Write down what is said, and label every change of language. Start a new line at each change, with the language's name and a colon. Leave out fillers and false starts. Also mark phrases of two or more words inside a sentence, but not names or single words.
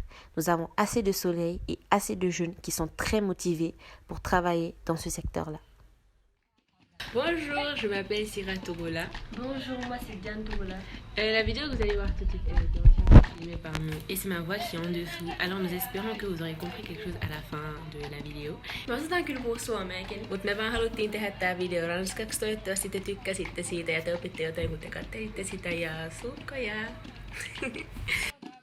French: Nous avons assez de soleil et assez de jeunes qui sont très motivés pour travailler dans ce secteur-là. Bonjour, je m'appelle Sira Togola. Bonjour, moi c'est Diane Togola. La vidéo que vous allez voir tout de suite est entièrement filmée par nous et c'est ma voix qui est en dessous. Alors nous espérons que vous aurez compris quelque chose à la fin de la vidéo.
Finnish: Mä osataan kyllä puhua suomeakin, mutta me vaan haluttiin tehdä tää video ranskaksi. Toivottavasti te tykkäsitte siitä ja te opitte jotain, kun te katselitte sitä ja sukkoja.